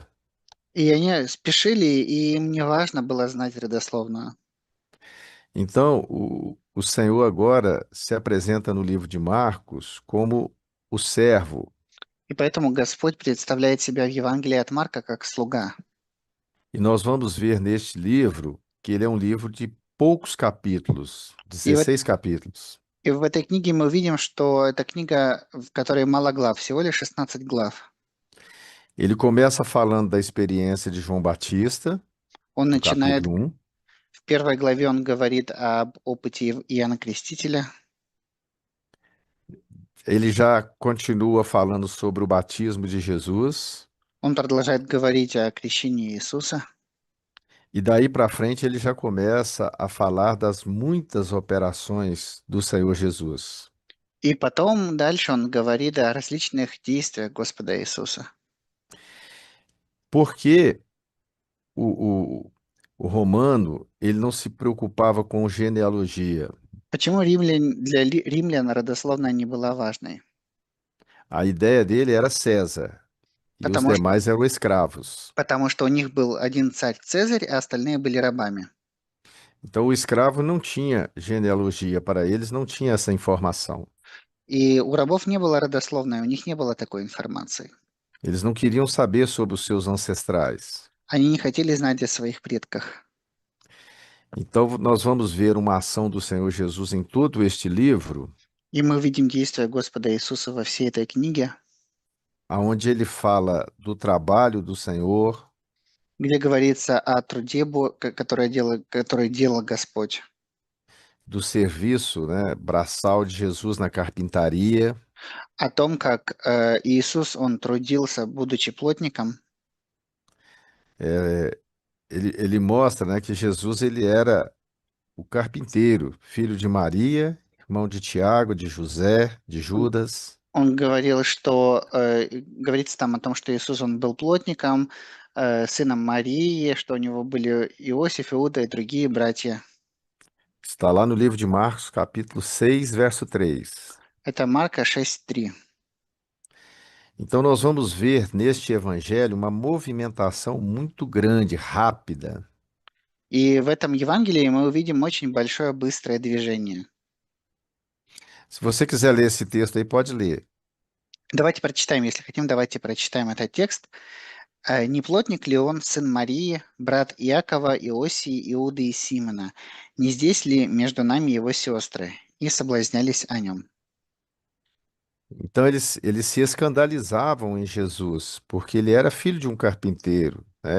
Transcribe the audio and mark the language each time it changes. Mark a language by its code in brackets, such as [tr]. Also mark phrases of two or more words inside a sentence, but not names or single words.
[ru] И они спешили, и им не важно было знать родословную. [pt] Então, o Senhor agora se apresenta no livro de Marcos como o servo. [ru] И поэтому Господь представляет себя в Евангелии от Марка как слуга. [pt] E nós vamos ver neste livro que ele é um livro de poucos capítulos, [ru] И вот [pt] 16 capítulos. [ru] и в этой книге мы видим, что это книга, в которой мало глав, всего лишь 16 глав. [pt] Ele começa falando da experiência de João Batista, [ru] Он [pt] no [ru] начинает, [pt] capítulo 1. [ru] в первой главе он говорит об опыте Иоанна Крестителя. [pt] Ele já continua falando sobre o batismo de Jesus. [ru] Он продолжает говорить о крещении Иисуса. [pt] E daí para frente ele já começa a falar das muitas operações do Senhor Jesus. [ru] И потом дальше он говорит о различных действиях Господа Иисуса. [pt] Porque o, o, o romano, ele não se preocupava com genealogia. [ru] Почему для римлян родословная не была важной? [pt] A ideia dele era César e os [ru] Потому что, [pt] demais eram escravos. [ru] потому что у них был один царь Цезарь, а остальные были рабами. [pt] Então o escravo não tinha genealogia, para eles não tinha essa informação. [ru] И у рабов не было родословной, у них не было такой информации. [pt] Eles não queriam saber sobre os seus ancestrais. [ru] Они не хотели знать о своих предках. [pt] Então nós vamos ver uma ação do Senhor Jesus em todo este livro, [ru] И мы видим действия Господа Иисуса во всей этой книге, [pt] aonde ele fala do trabalho do Senhor, [ru] где говорится о труде, который делал Господь, [pt] do serviço, né, braçal de Jesus na carpintaria. [ru] о том, как Иисус, Он трудился, будучи плотником. [pt] Ele mostra, né, que Jesus ele era o carpinteiro, filho de Maria, irmão de Tiago, de José, de [ru] Он, [pt] Judas. [ru] он говорил, что говорится там о том, что Иисус, Он был плотником, сыном Марии, что у него были Иосиф, Иуда и другие братья. [pt] Está lá no livro de Marcos, capítulo 6, verso 3. [ru] Это Марка 6:3. [pt] Então, nós vamos ver neste evangelho uma movimentação muito grande, rápida. [ru] И в этом Евангелии мы увидим очень большое быстрое движение. [pt] Se você quiser ler esse texto aí, pode ler. [ru] Давайте прочитаем, если хотим, давайте прочитаем этот текст. Не плотник ли он, сын Марии, брат Иакова, Иосии, Иуды и Симона? Не здесь ли между нами его сестры? И соблазнялись о нем. [pt] Então, eles se escandalizavam em Jesus, porque ele era filho de um carpinteiro, né?